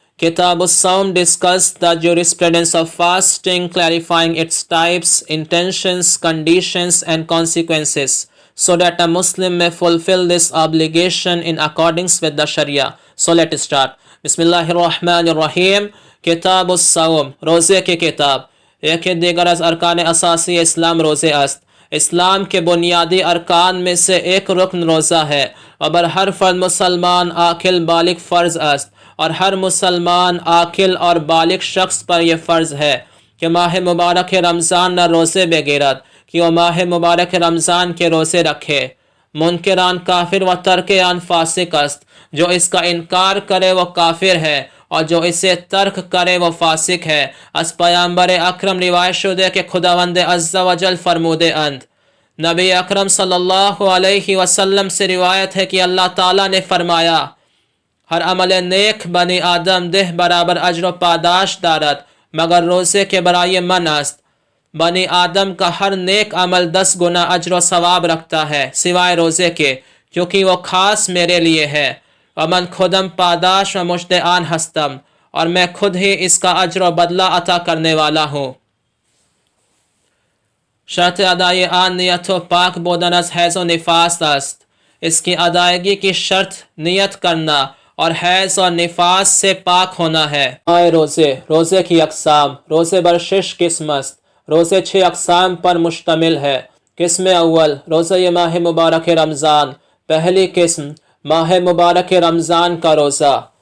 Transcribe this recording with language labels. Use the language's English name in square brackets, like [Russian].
[English] Kitab al-Sawm discussed the jurisprudence of fasting, clarifying its types, intentions, conditions, and consequences, so that a Muslim may fulfill this obligation in accordance with the Sharia. So let's start. Bismillahirrahmanirrahim. Kitab al-Sawm, [Urdu] روزے کی کتاب. [Persian] ایک دیگر از ارکان اساسی اسلام روزے است. [Urdu] اسلام کے بنیادی ارکان میں سے ایک رکن روزہ ہے اور [Persian] بر ہر فرد مسلمان عاقل بالغ فرض است [Urdu] اور ہر مسلمان عاقل اور بالغ شخص پر یہ فرض ہے کہ [Persian] ماہ مبارک رمضان نہ روزے بگیرد [Urdu] کہ وہ ماہ مبارک رمضان کے روزے رکھے. [Persian] منکران کافر و ترکیان فاسق است. [Urdu] جو اس کا انکار کرے وہ کافر ہے اور جو اسے ترک کرے وہ فاسق ہے. [Persian] از پیامبر اکرم روایت شده کہ خداوند عز و جل فرموده اند. [Urdu] نبی اکرم صلی اللہ علیہ وسلم سے روایت ہے کہ اللہ تعالیٰ نے فرمایا [Persian] ہر عمل نیک بنی آدم دہ برابر اجر و پاداش دارد مگر روزے کے برائے من است. [Urdu] بنی آدم کا ہر نیک عمل 10 گنا اجر و ثواب رکھتا ہے سوائے روزے کے کیونکہ وہ خاص میرے لیے ہے. [Persian] ومن خودم پاداش و مجد آن ہستم [Urdu] اور میں خود ہی اس کا اجر و بدلہ عطا کرنے والا ہوں. [Persian] شرط ادائی آن نیت و پاک بودن از حیض و نفاس است. [Urdu] اس کی ادائیگی کی شرط نیت کرنا اور حیض اور نفاس سے پاک ہونا ہے. روزے کی اقسام. [Persian] روزے بر 6 قسم است. [Urdu] روزے 6 اقسام پر مشتمل ہے. [Persian] قسم اول روزہ ماہ مبارک رمضان. [Urdu] پہلی قسم ماہ مبارک رمضان کا روزہ.